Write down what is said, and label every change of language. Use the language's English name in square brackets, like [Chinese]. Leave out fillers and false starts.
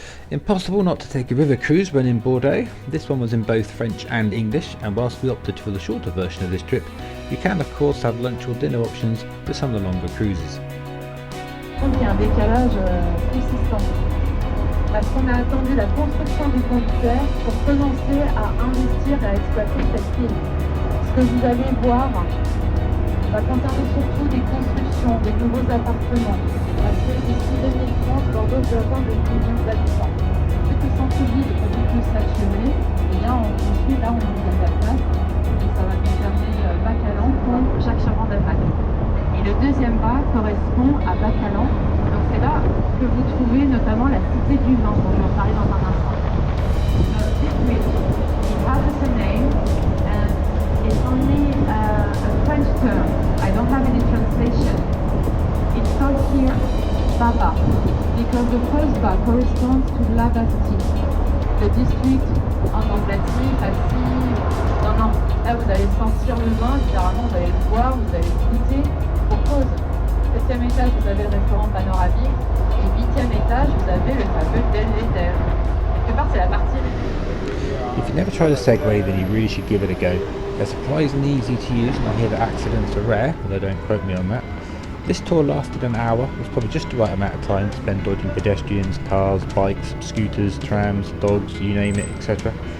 [English] Impossible not to take a river cruise when in Bordeaux. This one was in both French and English, and whilst we opted for the shorter version of this trip, you can of course have lunch or dinner options with some of the longer cruises. [French] Il y a un décalage consistant parce qu'on a attendu la construction du pont de terre pour commencer à investir et à exploiter cette île. Ce que vous allez voir va concerner surtout des constructions, des nouveaux appartements, parce que d'ici 2030, Bordeaux peut atteindre 2 millions d'habitants. Vu que le centre-ville est beaucoup plus saturé, et là on construit, là on a de la place, et ça va concerner Bacalan, Pont, Jacques-Chaban-d'Almac. Et le deuxième bas correspond à Bacalan, donc c'est là que vous trouvez notamment la cité du vin, dont je vais en parler dans un instant. [English] This bridge, it has the same name, and it's only a French term. I don't have any translation. It's called here Baba, because the first Ba corresponds to La Bastille, the district [French] en Angleterre, [English] Bastille. [French] Non, là vous allez sentir le vin, littéralement vous allez le boire, vous allez le goûter. Pour cause, 7e étage vous avez le restaurant panoramique, et 8e étage vous avez le fameux belvédère. Quelque part c'est la partie. [English] If you've never tried a Segway, then you really should give it a go. They're surprisingly easy to use, and I hear that accidents are rare, although don't quote me on that. This tour lasted an hour. It was probably just the right amount of time spent dodging pedestrians, cars, bikes, scooters, trams, dogs, you name it, etc.